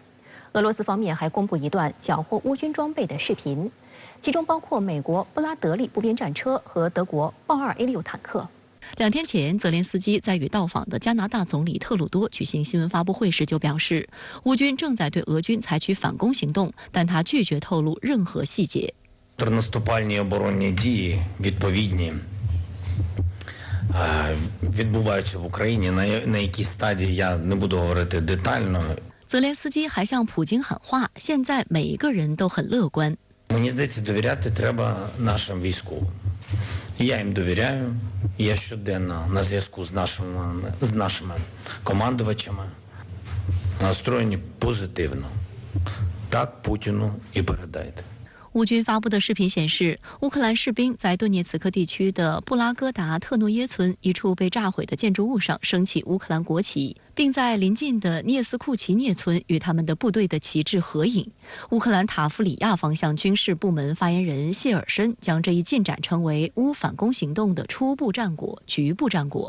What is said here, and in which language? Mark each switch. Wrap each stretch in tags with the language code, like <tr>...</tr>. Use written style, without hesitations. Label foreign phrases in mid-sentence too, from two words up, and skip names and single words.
<zh>俄罗斯方面还公布一段缴获乌军装备的视频，其中包括美国布拉德利步兵战车和德国豹2 A6坦克。 2天前，泽连斯基在与到访的加拿大总理特鲁多举行新闻发布会时就表示，乌军正在对俄军采取反攻行动，但他拒绝透露任何细节。</zh> <uk>Наступальні оборонні дії відповідні відбуваються в Україні. На якій стадії я не буду говорити детально.</uk> <zh>泽连斯基还向普京喊话，现在每一个人都很乐观。</zh> <uk>Мені здається, довіряти треба нашим військовим. Я їм довіряю. Я щоденно на зв'язку з нашими командувачами, настроєні позитивно. Так Путіну і передайте.</uk> <zh>乌军发布的视频显示，乌克兰士兵在顿涅茨克地区的布拉戈达特诺耶村一处被炸毁的建筑物上升起乌克兰国旗，并在邻近的涅斯库奇涅村与他们的部队的旗帜合影。乌克兰塔夫里亚方向军事部门发言人谢尔申将这一进展称为乌反攻行动的初步战果、局部战果。</zh>